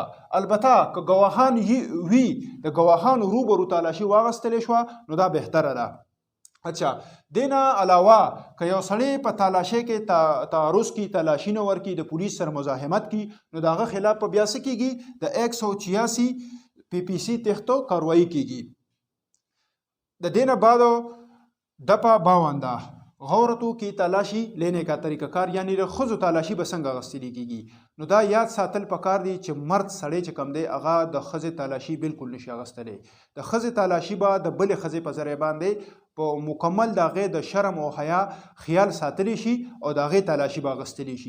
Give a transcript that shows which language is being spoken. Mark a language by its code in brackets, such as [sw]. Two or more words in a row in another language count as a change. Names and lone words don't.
[ps] البته که گواهان وي، د گواهانو روبرو تلاشي واغستلی شوه نو دا بهتره ده. اچھا، دینا علاوه که یو سړی په تلاشۍ کې تعرض کی، تلاشي نه ورکي، د پولیس سره مزاحمت کی، نو د هغه خلاف په بیا څه کیږي، د 186 PPC تحت کاروائی کیږي. د دینا بعد دپا 52 غورتو [ur] کی تلاشی لینے کا طریقہ کار، [ps] یعنی د ښځو تلاشي به څنګه اخیستلی کیږي، نو دا یاد ساتل پکار دی چې مرد سړی چې کم دی هغه د ښځې تلاشي بالکل نشي اخیستلی. د ښځې تلاشي به د بلې ښځې په ذریعه باندې په مکمل د هغې د شرم او حیا خیال ساتلی شي او د هغې تلاشي به اخیستلی شي.